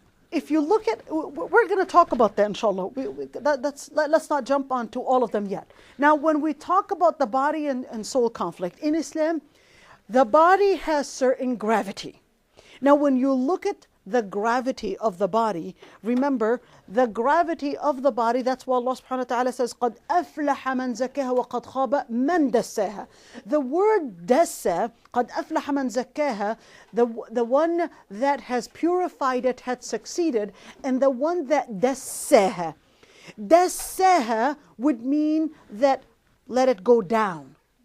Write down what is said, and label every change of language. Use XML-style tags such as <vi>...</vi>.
<en>If you look at, we're going to talk about that, inshallah. Let's not jump onto all of them yet. Now, when we talk about the body and soul conflict in Islam, the body has certain gravity. Now, when you look at the gravity of the body, remember the gravity of the body. That's why</en> <ar>Allah subhanahu wa ta'ala</ar> <en>says,</en> <ar>قَدْ أَفْلَحَ مَنْ زَكَّاهَا وَقَدْ خَابَ مَنْ دَسَّاهَا.</ar> <en>The word dassa,</en> <ar>قَدْ أَفْلَحَ مَنْ زَكَّاهَا,</ar> <en>the one that has purified it had succeeded, and the one that dassaha. Dassaha would mean that let it go down.</en>